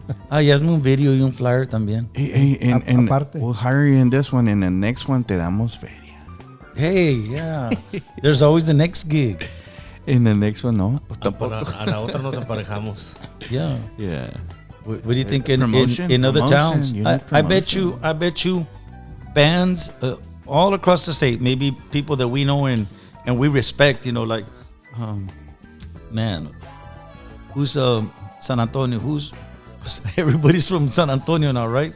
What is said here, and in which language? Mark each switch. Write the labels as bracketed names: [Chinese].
[Spanish] y hazme un video y un flyer también. [English] hey, and [Spanish] Aparte. [English] we'll hire you in this one, and the next one [Spanish] te damos feria. [English] Hey, yeah. There's always the next gig. In the next one, no, [Spanish] pues tampoco. A la otra nos emparejamos. [English] Yeah. Yeah. What do you think in Promotion, other towns? you need I bet you bands all across the state, maybe people that we know and we respect, like, man, who's San Antonio? Who's everybody's from San Antonio now, right?